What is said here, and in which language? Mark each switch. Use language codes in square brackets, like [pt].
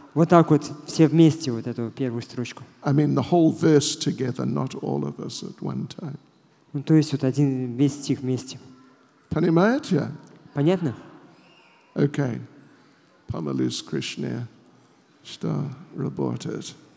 [ru] Вот так вот, все вместе вот эту первую строчку. [en] I mean the whole verse together, not all of us at one time. [ru] Ну, то есть вот один весь стих вместе. Понимаете? Понятно? [en] Okay. [ru] Помолюсь Кришне, что работает.